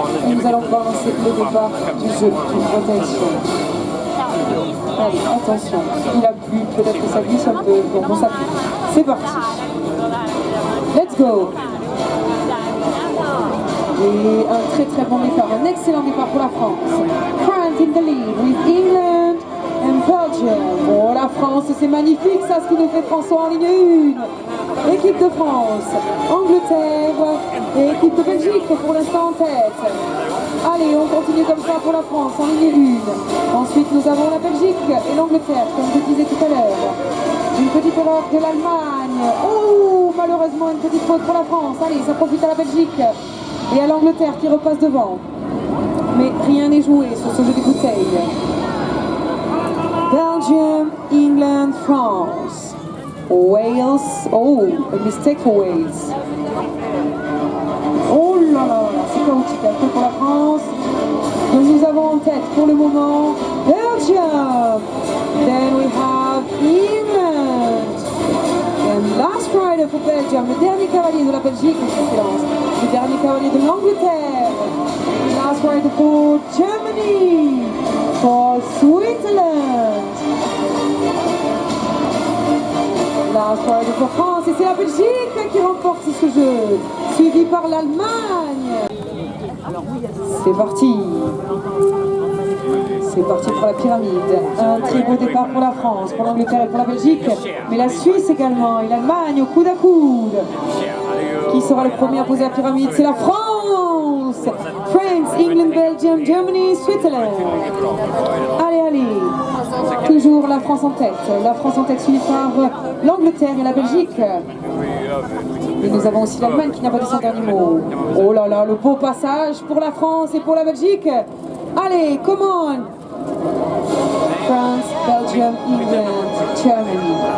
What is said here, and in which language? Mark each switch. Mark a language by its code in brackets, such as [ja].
[fr] Et nous allons voir le départ du jeu, du protection. Allez, attention, il a plu, peut-être que ça glisse un peu, donc on s'appuie. C'est parti. [en] Let's go. [fr] Et un très bon départ, un excellent départ pour la France. [en] France in the lead with England and Belgium. [fr] Oh, la France, c'est magnifique ça, ce qui nous fait François en ligne 1. Équipe de France, Angleterre et équipe de Belgique pour l'instant en tête. Allez, on continue comme ça pour la France en ligne 1. Ensuite, nous avons la Belgique et l'Angleterre, comme je disais tout à l'heure. Une petite erreur de l'Allemagne. Oh, malheureusement, une petite faute pour la France. Allez, ça profite à la Belgique et à l'Angleterre qui repasse devant. Mais rien n'est joué sur ce jeu des bouteilles. [en] Belgium, England, France. Wales. Oh, a mistake for Wales. [fr] Oh là là, c'est chaotique un peu pour la France. Donc nous avons en tête pour le moment Belgium. [en] Then we have England. And last rider for Belgium, [fr] le dernier cavalier de la Belgique, le dernier cavalier de l'Angleterre. [en] Last rider for Germany, for Switzerland. Last rider for France, [fr] et c'est la Belgique qui remporte ce jeu, suivi par l'Allemagne. C'est parti. C'est parti pour la pyramide. Un très beau départ pour la France, pour l'Angleterre et pour la Belgique, mais la Suisse également et l'Allemagne au coude à coude. Qui sera le premier à poser la pyramide? C'est la France. [en] France, England, Belgium, Germany, Switzerland. [fr] Allez. Toujours la France en tête. La France en tête suivie par l'Angleterre et la Belgique. Et nous avons aussi l'Allemagne qui n'a pas dit son dernier mot. Oh là là, le beau passage pour la France et pour la Belgique. [en] Allez, come on! France, Belgium, England, Germany.